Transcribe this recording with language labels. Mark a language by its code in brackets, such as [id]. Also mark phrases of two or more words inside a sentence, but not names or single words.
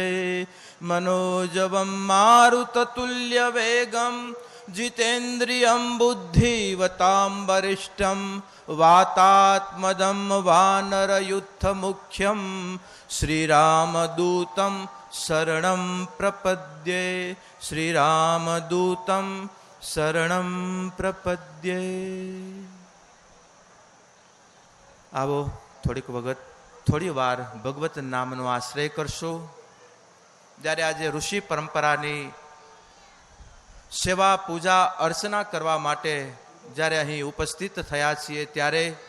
[sa] मनोजवं मारुततुल्यवेगं जितेन्द्रियं बुद्धिवतां वरिष्ठं वातात्मजं वानरयुद्धमुख्यं श्रीरामदूतं शरणं प्रपद्ये। श्रीरामदूतं शरणं प्रपद्ये। [gu] आवो થોડી વાર ભગવત નામનો આશ્રય કરશો। જ્યારે આજે ઋષિ પરંપરાની સેવા પૂજા અર્ચના કરવા માટે જ્યારે અહીં ઉપસ્થિત થયા છીએ ત્યારે